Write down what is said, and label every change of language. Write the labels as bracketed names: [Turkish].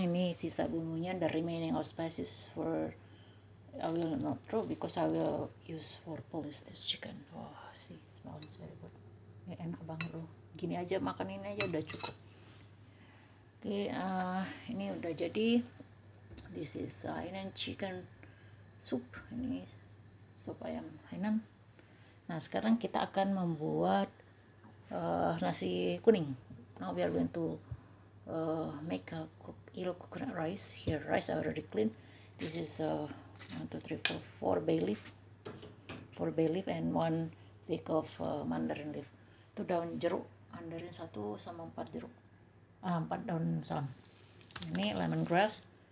[Indonesian] Ini sisa bumbunya, [English] the remaining of spices for I will not throw because I will use for polish this chicken. [Indonesian] Oh, see, [English] smells very good. [Indonesian] Ya, enak banget loh. Gini aja, makan ini aja udah cukup. Oke, ini udah jadi. [English] This is Hainan chicken soup. [Indonesian] Ini sup ayam Hainan. Nah, sekarang kita akan membuat nasi kuning. [English] Now we are going to make a yellow coconut rice. Here, rice I already clean. This is 1, 2, 3, 4 bay leaf. 4 bay leaf and 1 stick of mandarin leaf. [Indonesian] Itu daun jeruk mandarin 1 sama 4 jeruk. 4 daun salam. Ini lemongrass.